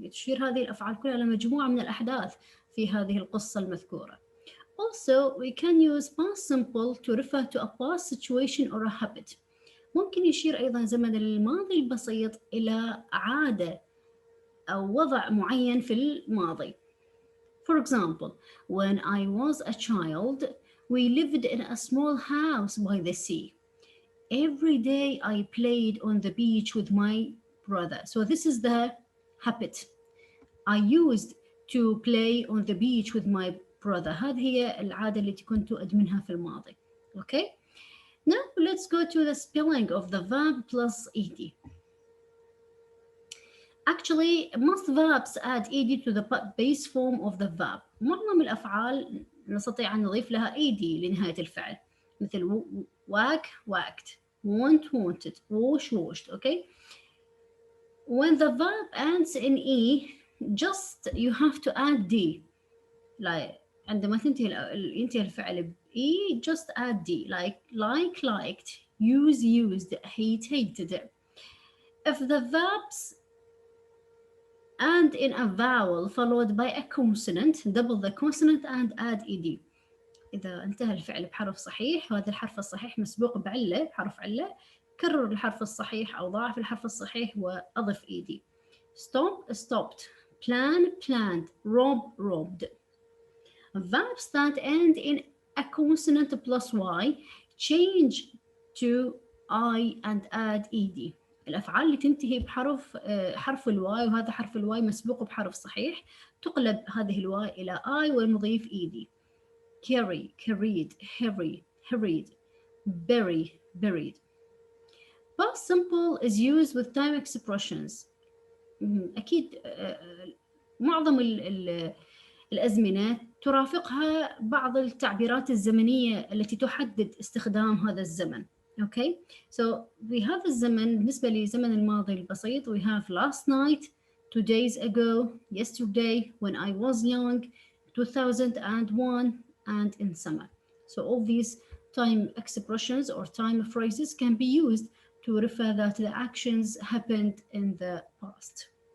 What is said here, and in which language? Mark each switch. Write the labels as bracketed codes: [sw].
[ar] تشير هذه الأفعال كلها لمجموعة من الأحداث في هذه القصة المذكورة. [en] Also, we can use past simple to refer to a past situation or a habit. [ar] ممكن يشير أيضا زمن الماضي البسيط إلى عادة أو وضع معين في الماضي. [en] For example, when I was a child, we lived in a small house by the sea. Every day I played on the beach with my brother. So this is the habit. I used to play on the beach with my brother. [ar] هذه هي العادة التي كنت أدمنها في الماضي. [en] Okay? Now let's go to the spelling of the verb plus ed. Actually, most verbs add ed to the base form of the verb. [ar] معظم الأفعال نستطيع أن نضيف لها ed لنهاية الفعل. [en] مثل whack, whacked, want, wanted, wash, washed. Okay? When the verb ends in e, just you have to add d. Like [ar] عندما ينتهي الفعل ب [en] e, just add d. Like liked, use, used, hate, hated. If the verbs end in a vowel followed by a consonant, double the consonant and add ed. [ar] إذا انتهى الفعل بحرف صحيح وهذا الحرف الصحيح مسبوق بعلة بحرف علة، كرر الحرف الصحيح أو ضاعف الحرف الصحيح وأضف ed. [en] Stop, stopped. Plan, planned. Rob, robbed. Verbs that end in a consonant plus y change to I and add ed. [ar] الأفعال اللي تنتهي بحرف حرف الواي وهذا حرف الواي مسبوق بحرف صحيح تقلب هذه الواي إلى I ونضيف ed. [en] Carry, carried, hurry, hurried, bury, buried. Past simple is used with time expressions. [ar] أكيد معظم الأزمنة ترافقها بعض التعبيرات الزمنية التي تحدد استخدام هذا الزمن. [en] Okay, so we have [ar] الزمن بالنسبة لزمن الماضي البسيط. [en] We have last night, 2 days ago, yesterday, when I was young, 2001, and in summer. So all these time expressions or time phrases can be used to refer that the actions happened in the past.